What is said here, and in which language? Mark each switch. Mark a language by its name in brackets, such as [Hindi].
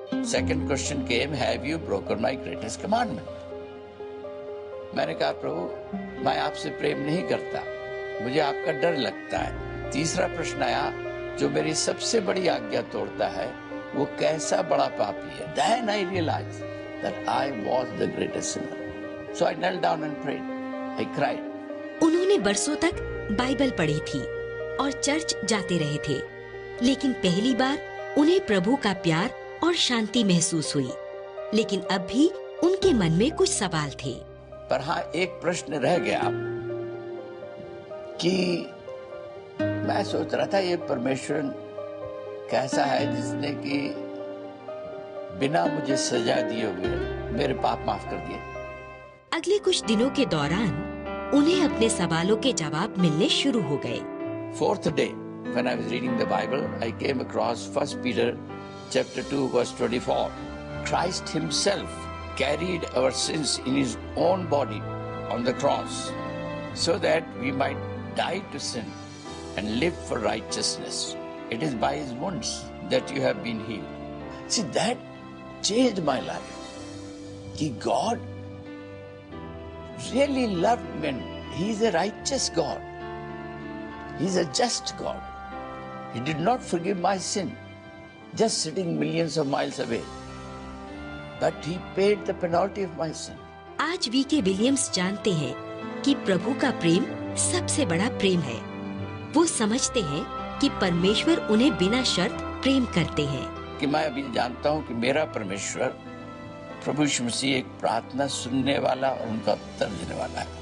[English] Second question came, have you broken my greatest commandment? [Hindi] मैंने कहा, प्रभु मैं आपसे प्रेम नहीं करता, मुझे आपका डर लगता है। तीसरा प्रश्न आया, जो मेरी सबसे बड़ी आज्ञा तोड़ता है वो कैसा बड़ा पापी है। [English] Then I realized that I was the greatest sinner. So I knelt down and prayed. I cried. [Hindi] उन्होंने बरसों तक बाइबल पढ़ी थी और चर्च जाते रहे थे, लेकिन पहली बार उन्हें प्रभु का प्यार और शांति महसूस हुई। लेकिन अब भी उनके मन में कुछ सवाल थे। पर हाँ, एक प्रश्न रह गया कि मैं सोच रहा था ये परमेश्वर कैसा है जिसने कि बिना मुझे सजा दिए हुए मेरे पाप माफ कर दिए। अगले कुछ दिनों के दौरान उन्हें अपने सवालों के जवाब मिलने शुरू हो गए। [English] Fourth day, when I was reading the Bible, I came across 1 Peter chapter 2 verse 24. Christ himself carried our sins in his own body on the cross so that we might die to sin and live for righteousness. It is by his wounds that you have been healed. See, that changed my life. Ki God really loved me. He is a righteous God. He is a just God. He did not forgive my sin, just sitting millions of miles away. But he paid the penalty of my sin. [Hindi] आज VK Williams जानते हैं कि प्रभु का प्रेम सबसे बड़ा प्रेम है। वो समझते हैं कि परमेश्वर उन्हें बिना शर्त प्रेम करते हैं। कि मैं अभी जानता हूँ कि मेरा परमेश्वर प्रभु यीशु मसीह एक प्रार्थना सुनने वाला और उनका उत्तर देने वाला है।